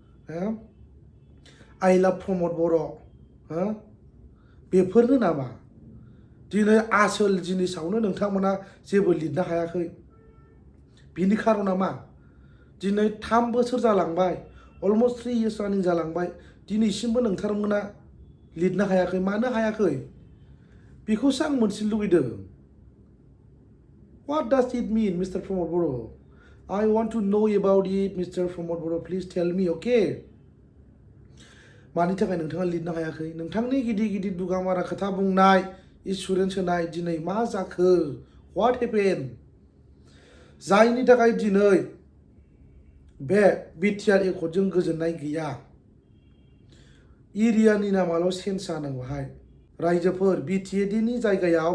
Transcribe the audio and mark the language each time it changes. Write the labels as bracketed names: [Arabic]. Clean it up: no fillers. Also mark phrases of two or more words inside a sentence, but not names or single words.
[Bodo] आइ लाभ प्रमद बर' बेफोरनो नामा दिनै आसोल जिनिसावनो नोंथांमोना जेबो लिरनो हायाखै बिनि खारना मा दिनै 3 बोसोर जालांबाय [English] almost 3 years [Bodo] रानिं जालांबाय दिनैसिमबो नोंथांमोना लिरनो हायाखै मानो हायाखै बेखौसो आं मोनथिनो लुबैदों [English] What does it mean Mister Pramod Boro' I want to know about it Mister Pramod Boro please tell me okay [Bodo] मानि थाखाय नोंथाङा लिरनो हायाखै नोंथांनि गिदिर गिदिर दुगामारा खोथा बुंनाय इन्सुरेन्स होनाय दिनै मा जाखो [English] what happen [Bodo] जायनि थाखाय दिनै बे बिटिआर एकर्डजों गोजोननाय गैया एरियानि नामाल' चेन्ज जानांगौहाय रायजोफोर बिटिएडिनि जायगायाव